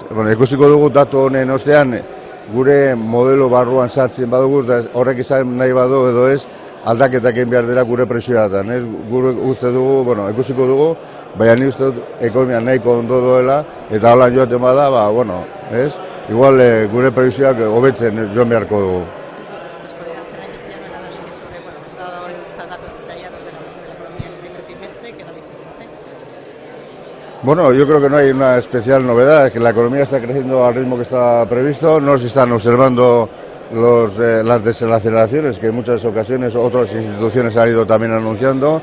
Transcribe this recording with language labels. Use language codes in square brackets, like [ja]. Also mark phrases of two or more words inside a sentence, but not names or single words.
[eu] Ikusiko dugu datu honen ostean, gure modelo barruan sartzen badugu, horrek izan nahi badu edo ez, aldaketak egin behar dira gure presioetan, ez? Gure uste dugu, ikusiko dugu, baina ni uste dut ekonomia nahiko ondo doela, eta holan joaten bada, ez? Igual gure presioak hobetzen joan beharko dugu. [es] ¿Nos podría hacer en castellano el análisis sobre, nos ha dado estos datos detallados de la economía en el primer trimestre? ¿Qué análisis hace? Yo creo que no hay una especial novedad, que la economía está creciendo al ritmo que está previsto, no se están observando las desaceleraciones que en muchas ocasiones otras instituciones han ido también anunciando.